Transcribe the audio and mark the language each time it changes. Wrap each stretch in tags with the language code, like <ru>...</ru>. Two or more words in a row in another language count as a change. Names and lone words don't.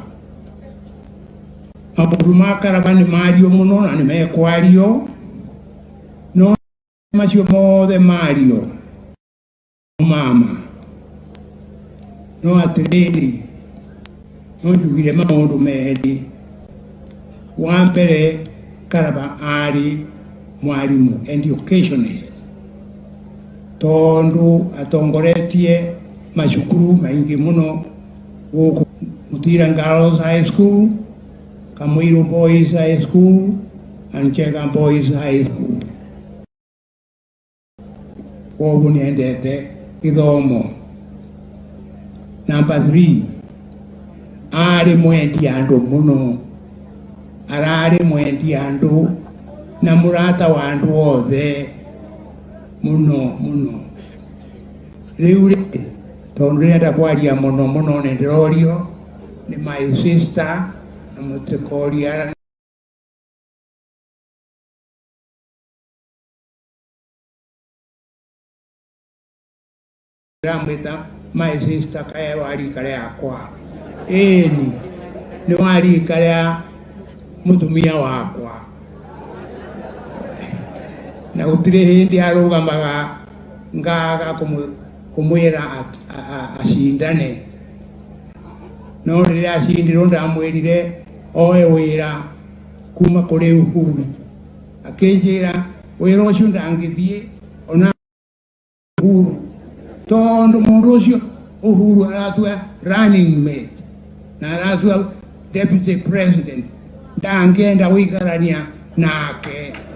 <ki>Maundu ma Karua ni mario muno na ni mekwario no macio mothe mario mama no atiriri no njugire maundu meri. Wa mbere Karua ari mwarimu educationist tondu atongoretie macukuru maingi muno guku Mutira Girls High School, Kamwiru Boys High School and Chega Boys High School. Kogu niendete githomo. Number 3, ari mwendi andu muno, arari mwendi andu na murata wa andu othe muno. Riu tondu renda kwaria muno ni ndirorio ni</ki> <en>my sister</en> <ki>na mutikoria ramwita</ki> <en>my sister</en> <ki>kaya wari kare akwa ni wari kare mutumia wakwa na gutire hindi arugamaga ngaga kumwira acindane no riria acindirwo ndamwirire oe wira kuma kuri Uhuru akinjira wira ucio ndangithie ona Uhuru tondu mundu ucio Uhuru aratua</ki> <en>running mate</en> <ki>na aratua</ki> <en>deputy president</en> <ki>ndangenda wikarania nake</ki>